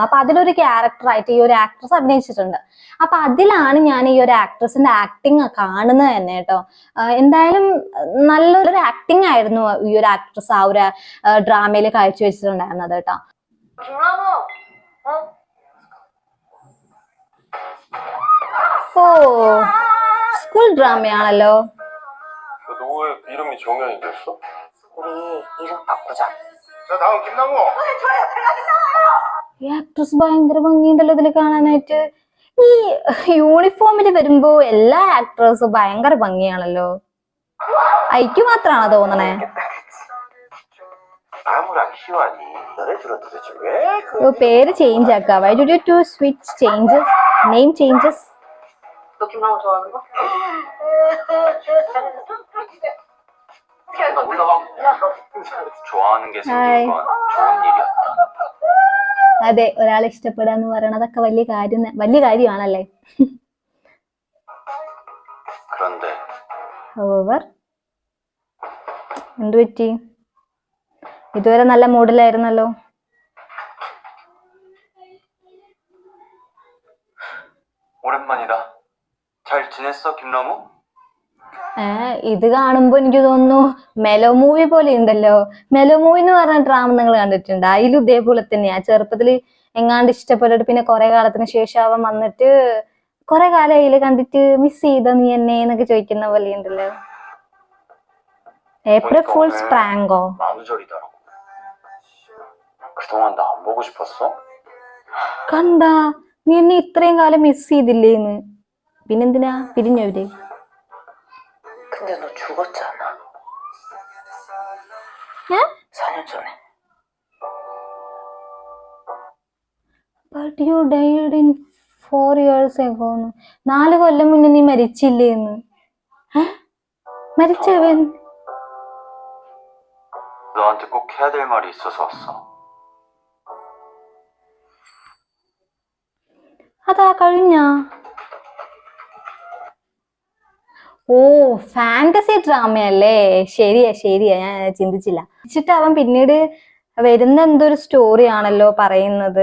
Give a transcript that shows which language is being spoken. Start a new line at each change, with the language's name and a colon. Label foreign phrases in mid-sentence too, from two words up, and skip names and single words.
Malayalam: അപ്പൊ അതിലൊരു ക്യാരക്ടറായിട്ട് ഈ ഒരു ആക്ട്രസ് അഭിനയിച്ചിട്ടുണ്ട്. അപ്പൊ അതിലാണ് ഞാൻ ഈ ഒരു ആക്ട്രസിന്റെ ആക്ടിങ് കാണുന്നത് തന്നെ കേട്ടോ. എന്തായാലും നല്ലൊരു ആക്ടിങ് ആയിരുന്നു ഈ ഒരു ആക്ട്രസ് ആ ഒരു ഡ്രാമയിൽ കാഴ്ചവെച്ചിട്ടുണ്ടായിരുന്നത് കേട്ടോ. ഓ, സ്കൂൾ ഡ്രാമയാണല്ലോ.
Korean: 너의 이름이 정현이 됐어? 우리 이름 바꾸자. 자, 다음 김남호. 좋아요. 제가 김남호예요.
Malayalam: ഈ ആക്ട്രസ് ഭയങ്കര ഭംഗിയുണ്ടല്ലോ ഇതിൽ കാണാനായിട്ട്. ഈ യൂണിഫോമിൽ വരുമ്പോ എല്ലാ ആക്ട്രസും ഭയങ്കര ഭംഗിയാണല്ലോ. ഐക്യു മാത്രാണോ തോന്നണേ?
Korean: 아무랑 희환이 너네들은 도대체 왜
Malayalam: പേര് ചേഞ്ച് ആക്കാം.
English: Why did you two switch changes? Name changes?
Korean: 너 김남호 좋아하는 거? 좋아하는 게 하이. 생긴 건 좋은 일이었다.
Malayalam: അതെ, ഒരാളെ ഇഷ്ടപ്പെടുക എന്ന് പറയണതൊക്കെ വലിയ കാര്യമാണല്ലേ.
Korean: 그런데
English: However,
Malayalam: എന്തു പറ്റി? ഇതുവരെ നല്ല മൂഡിലായിരുന്നല്ലോ.
Korean: 오랜만이다. 잘 지냈어, 김남호?
Malayalam: ഇത് കാണുമ്പോ എനിക്ക് തോന്നുന്നു
English: melo movie
Malayalam: പോലെ ഉണ്ടല്ലോ.
English: melo movie
Malayalam: എന്ന് പറഞ്ഞ ഡ്രാമ നിങ്ങൾ കണ്ടിട്ടുണ്ട്? അതിലും ഇതേപോലെ തന്നെയാ. ചെറുപ്പത്തില് എങ്ങാണ്ട് ഇഷ്ടപ്പെട്ടിട്ട് പിന്നെ കുറെ കാലത്തിന് ശേഷം അവൻ വന്നിട്ട് കുറെ കാലം അതില് കണ്ടിട്ട് മിസ് ചെയ്തോ നീ എന്നെ എന്നൊക്കെ ചോദിക്കുന്ന പോലെ ഉണ്ടല്ലോ.
English: April Fools
Malayalam: പ്രാങ്കോ?
Korean: 만우절이더라고. 그동안 나 안 보고 싶었어?
Malayalam: കണ്ടാ, നീ എന്നെ ഇത്രയും കാലം മിസ് ചെയ്തില്ലേന്ന്. പിന്നെന്തിനാ പിരിഞ്ഞോ ഇവര്?
Korean: 근데 너 죽었잖아. ഏ? 4년 전에.
English: But you died in 4 years ago.
Malayalam: 4 കൊല്ലം മുന്നേ നീ മരിച്ചില്ലേന്ന്. മരിച്ചവൻ?
Korean: 너한테 꼭 해야 될 말이 있어서 왔어.
Malayalam: അതാ കഴിഞ്ഞ? ഓ, ഫാന്റസി ഡ്രാമയല്ലേ. ശരിയാ, ഞാൻ ചിന്തിച്ചില്ല. വെച്ചിട്ട് അവൻ പിന്നീട് വരുന്ന എന്തൊരു സ്റ്റോറി ആണല്ലോ പറയുന്നത്.